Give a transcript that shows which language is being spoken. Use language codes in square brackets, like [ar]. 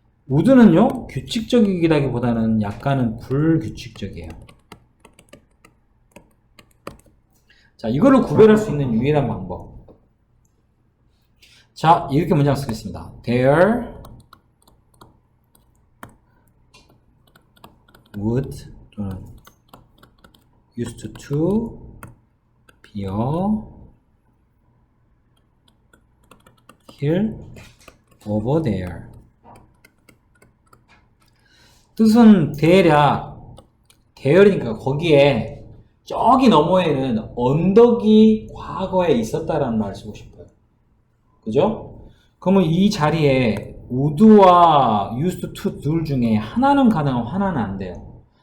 [ko] would는요, 규칙적이기보다는 약간은 불규칙적이에요. 자, 이거를 구별할 수 있는 유일한 방법. 자, 이렇게 문장 쓰겠습니다. [en] There would [ko] 또는 [en] used to be a hill over there. [ko] 뜻은 대략 대열이니까 거기에 저기 너머에는 언덕이 과거에 있었다라는 말을 쓰고 싶어요. 그죠? 그러면 이 자리에 would와 used to 둘 중에 하나는 가능하고 하나는 안 돼요.